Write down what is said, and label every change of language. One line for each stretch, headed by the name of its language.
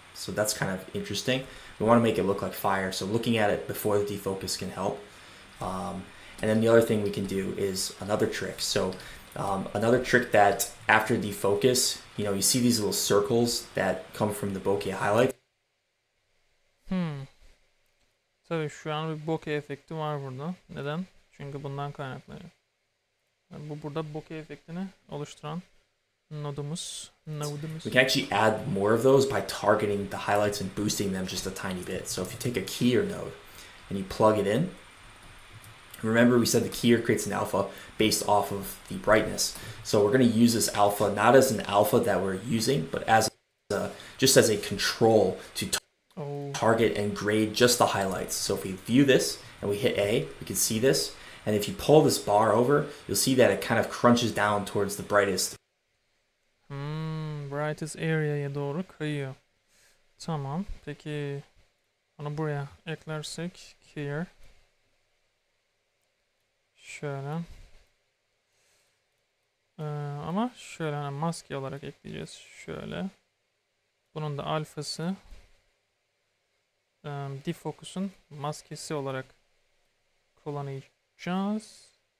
English: So that's kind of interesting. We want to make it look like fire. So looking at it before the defocus can help. And then the other thing we can do is another trick. So another trick that after defocus, you see these little circles that come from the bokeh highlight.
Turkish: Tabii şu an bir bokeh efekti var burada. Neden? Çünkü bundan kaynaklanıyor. Yani bu burada bokeh efektini oluşturan nodumuz.
English: We can actually add more of those by targeting the highlights and boosting them just a tiny bit. So if you take a keyer node and you plug it in, remember we said the keyer creates an alpha based off of the brightness. So we're going to use this alpha not as an alpha that we're using, but as just as a control to target and grade just the highlights. So if we view this and we hit A, we can see this. And if you pull this bar over, you'll see that it kind of crunches down towards the brightest.
Turkish: Brightest area'ya doğru kayıyor. Tamam. Peki onu buraya eklersek here. Şöyle. Ama şöyle hani maske olarak ekleyeceğiz. Şöyle. Bunun da alfası defocus'un maskesi olarak kullanacağız.